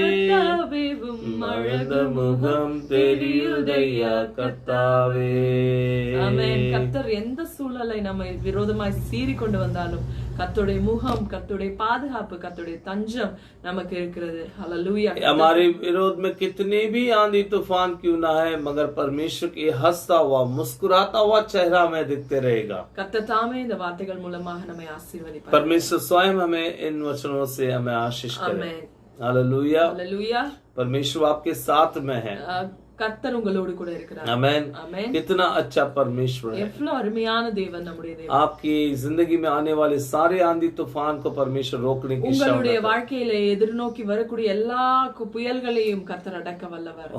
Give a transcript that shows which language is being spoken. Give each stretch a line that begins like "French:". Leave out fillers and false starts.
Tamil: கத்தாவே அழகு முகம் தெரியுதையா கத்தாவே ஆமென். கர்த்தர் எந்த சூழலை நம்மை விரோதமாய் சீறி கொண்டு வந்தாலும் கர்த்தருடைய முகம், கர்த்தருடைய பாதுகாப்பு, கர்த்தருடைய தஞ்சம் நமக்கு இருக்கிறது. ஹல்லேலூயா.
Hindi: हमारे विरोध में कितने भी आंधी तूफान क्यों ना है, मगर परमेश्वर के हंसता हुआ मुस्कुराता हुआ चेहरा हमें दिखते रहेगा.
Tamil: கர்த்தர் தாமே இந்த வார்த்தைகள் மூலமாக நம்மை ஆசீர்வதிப்பார்.
Hindi: परमेश्वर स्वयं हमें इन वचनों से हमें आशीष करे.
Tamil: ஆமென்.
Hindi: हालेलुया.
Tamil: ஹல்லேலூயா.
Hindi: परमेश्वर आपके साथ में है.
Tamil: கர்த்தர் உங்களோடு கூட இருக்கிறார்.
Hindi: आमेन.
Tamil: ஆமென்.
Hindi: कितना अच्छा परमेश्वर है.
Tamil: எவ்வளவு அருமையான தேவன் நம்முடைய தேவன்.
Hindi: आपकी जिंदगी में आने वाले सारे आंधी तूफान को परमेश्वर रोकने की
Tamil: உங்களுடைய
Hindi: क्षमता.
Tamil: வாழ்க்கையில எதிர்நோக்கி வரக்கூடிய எல்லா புயல்களையும் கர்த்தர் அடக்க வல்லவர்.